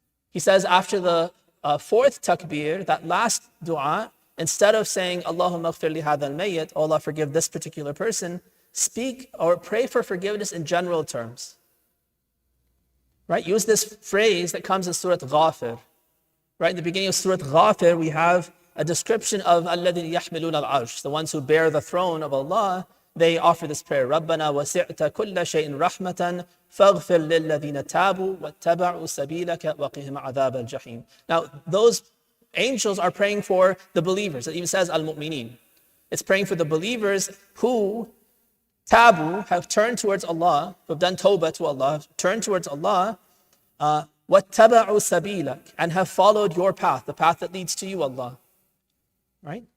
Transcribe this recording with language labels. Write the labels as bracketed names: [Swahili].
[English] He says after the 4th takbir, that last dua, instead of saying, [Arabic] Allahumma ighfir li hadha al-mayyit, [English] oh Allah, forgive this particular person, speak or pray for forgiveness in general terms. Right? Use this phrase that comes in Surah Ghafir. Right, in the beginning of Surah Ghafir, we have a description of [Arabic] الَّذِينَ يَحْمِلُونَ الْعَرْشِ, [English] the ones who bear the throne of Allah. They offer this prayer, [Arabic] رَبَّنَا وَسِعْتَ كُلَّ شَيْءٍ رَحْمَةً فَاغْفِرْ لِلَّذِينَ تَابُوا وَاتَّبَعُوا سَبِيلَكَ وَقِهِمْ عَذَابَ الْجَحِيمِ. [English] Now, those angels are praying for the believers. It even says al-mu'mineen. It's praying for the believers who tabu, have turned towards Allah, who have done tawbah to Allah, turned towards Allah, [Arabic] وَاتَّبَعُوا سَبِيلَكَ, [English] and have followed your path, the path that leads to you, Allah. Right?